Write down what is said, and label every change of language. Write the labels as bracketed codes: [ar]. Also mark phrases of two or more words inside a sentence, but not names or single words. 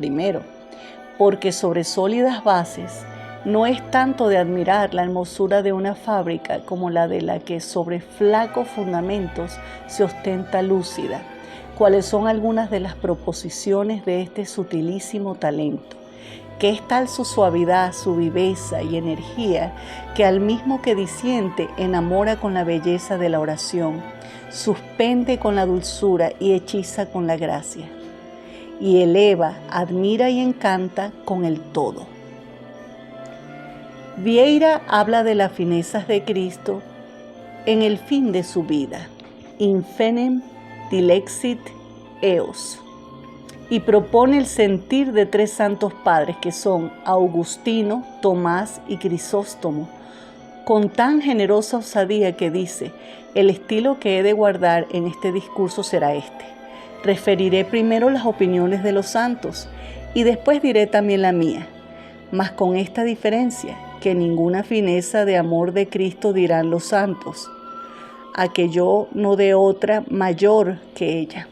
[es] primero, porque sobre sólidas bases no es tanto de admirar la hermosura de una fábrica como la de la que sobre flacos fundamentos se ostenta lúcida, cuáles son algunas de las proposiciones de este sutilísimo talento, que es tal su suavidad, su viveza y energía, que al mismo que disiente enamora con la belleza de la oración, suspende con la dulzura y hechiza con la gracia. y eleva, admira y encanta con el todo. Vieira habla de las finezas de Cristo en el fin de su vida, [la] infenem dilexit eos, [es] y propone el sentir de tres santos padres que son Augustino, Tomás y Crisóstomo, con tan generosa osadía que dice: el estilo que he de guardar en este discurso será este. Referiré primero las opiniones de los santos y después diré también la mía, mas con esta diferencia, que ninguna fineza de amor de Cristo dirán los santos, a que yo no dé otra mayor que ella.